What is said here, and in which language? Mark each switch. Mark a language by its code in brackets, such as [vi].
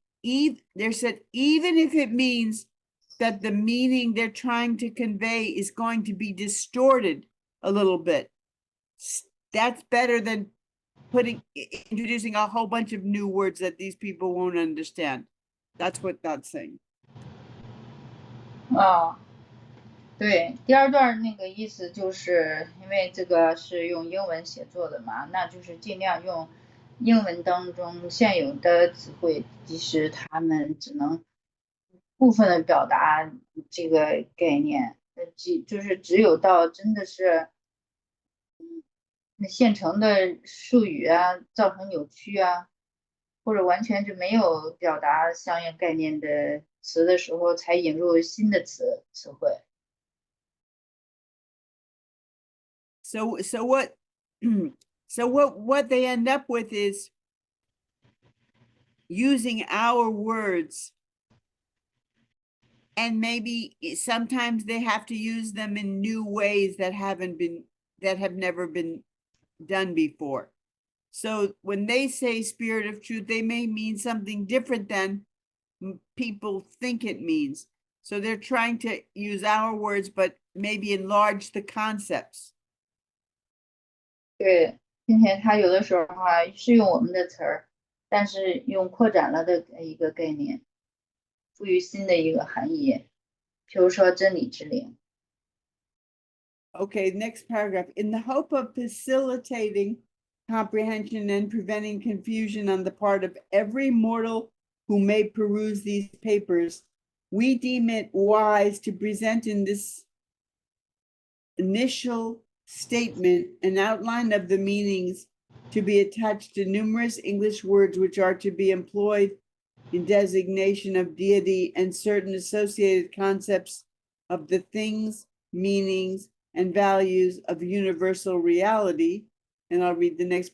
[en] They said, even if it means that the meaning they're trying to convey is going to be distorted a little bit, that's better than introducing a whole bunch of new words that these people won't understand. That's what that's saying. [zh] 对，第二段那个意思就是因为这个是用英文写作的嘛，那就是尽量用英文当中现有的词汇，即使他们只能部分的表达这个概念，就是只有到真的是现成的术语啊造成扭曲啊，或者完全就没有表达相应概念的词的时候，才引入新的词汇。 [en] So what they end up with is using our words, and maybe sometimes they have to use them in new ways that have never been done before. So when they say spirit of truth, they may mean something different than people think it means. So they're trying to use our words, but maybe enlarge the concepts. [zh] 对，并且他有的时候是用我们的词儿，但是用扩展了的一个概念，赋予新的一个含义，比如说真理之灵。 [en] Okay, next paragraph. In the hope of facilitating comprehension and preventing confusion on the part of every mortal who may peruse these papers, we deem it wise to present in this initial statement an outline of the meanings to be attached to numerous English words which are to be employed in designation of deity and certain associated concepts of the things, meanings, and values of universal reality. And I'll read the next.